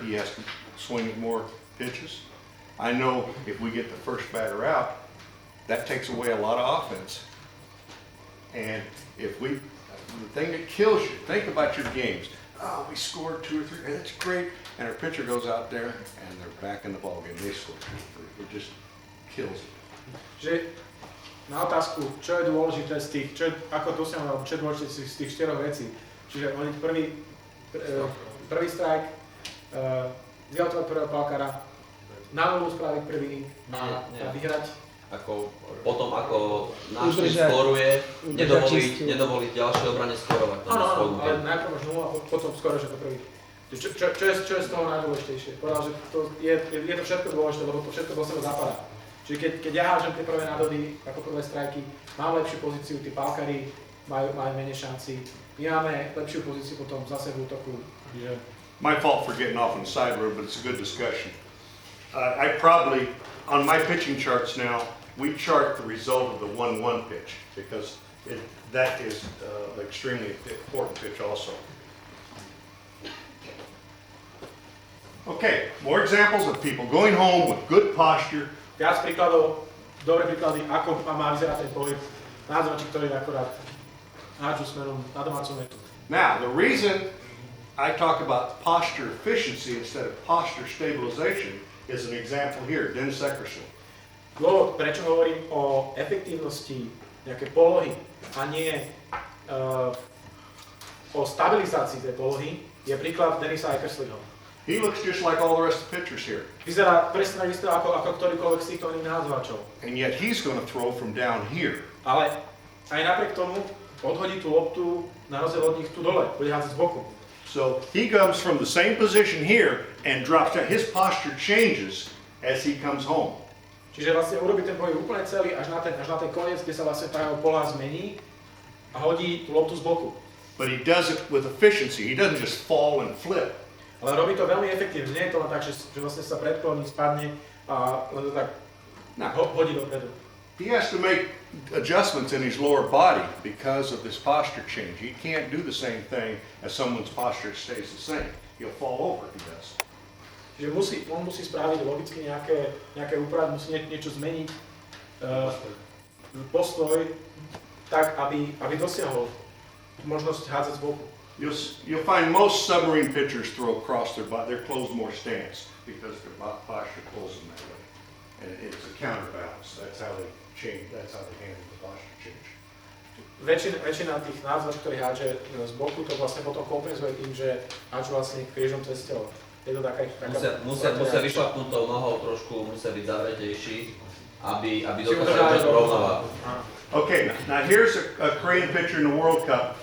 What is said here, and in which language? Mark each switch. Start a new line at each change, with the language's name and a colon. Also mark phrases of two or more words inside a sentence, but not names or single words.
English: He has to swing more pitches. I know if we get the first batter out, that takes away a lot of offense. And the thing that kills you, think about your games. Oh, we scored 2 or 3, and that's great. And our pitcher goes out there and they're back in the ballgame. They score 2 or 3. It just kills it.
Slovak: Že na otázku, čo je dôležité z tých, ako dosiahnuť, alebo čo je dôležité z tých 4 vecí. Čiže hodiť prvý strike, vyautovať prvého palkara, na nulu spraviť prvý a vyhrať. Potom ako náš tým skoruje, nedovoliť ďalšie obrane skorovať. Áno, ale najprv máš 0 a potom skoruješ ako prvý. Čo je z toho najdôležitejšie? Povedal, že je to všetko dôležité, lebo to všetko do seba zapadá. Čiže keď ja hážem tie prvé nádody, ako prvé strajky, mám lepšiu pozíciu, tí palkari majú menej šanci. My máme lepšiu pozíciu potom zase v útoku.
English: My fault for getting off on the side road, but it's a good discussion. I probably, on my pitching charts now, we chart the result of the 1-1 pitch because that is an extremely important pitch also. Okay, more examples of people going home with good posture.
Slovak: Viac príkladov, dobré príklady, ako má vyzerať ten pohyb. Nádzovači, ktorí akorát hádžu smerom na domácu metu.
English: Now, the reason I talk about posture efficiency instead of posture stabilization is an example here, Dennis Eckerson.
Slovak: Dôvod, prečo hovorím o efektívnosti nejakej polohy a nie o stabilizácii tej polohy, je príklad Denisa Eckersleyho.
English: He looks just like all the rest of the pitchers here.
Slovak: Vyzerá presne takisto ako ktorýkoľvek z týchto iných nahádzačov.
English: And yet he's going to throw from down here.
Slovak: Ale aj napriek tomu odhodí tú loptu na rozdiel od nich tu dole, bude hádzať z boku.
English: So he comes from the same position here and drops down. His posture changes as he comes home.
Slovak: Čiže vlastne urobí ten pohyb úplne celý až na ten koniec, kde sa vlastne tá jeho poľa zmení a hodí tú loptu z boku.
English: But he does it with efficiency. He doesn't just fall and flip.
Slovak: Ale robí to veľmi efektívne. Nie je to len tak, že vlastne sa predkloní, spadne a len to tak hodí dopredu.
English: He has to make adjustments in his lower body because of this posture change. He can't do the same thing as someone's posture stays the same. He'll fall over if he does.
Slovak: Čiže on musí spraviť logicky nejaké úpravy, musí niečo zmeniť, postoj, tak aby dosiahol možnosť hádzať z boku.
English: You'll find most submarine pitchers throw across their closed more stance because their posture pulls them that way. And it's a counterbalance. That's how they change, that's how they handle the posture change.
Slovak: Väčšina tých nádzovačov, ktorí hádže z boku, to vlastne potom kompenzuje tým, že hádžu vlastne krížom cez telo. Je to taká musia vyšlapnúť tou nohou trošku, musia byť zavretejší, aby dokázali rovnováhu.
English: Okay, now here's a Korean pitcher in the World Cup.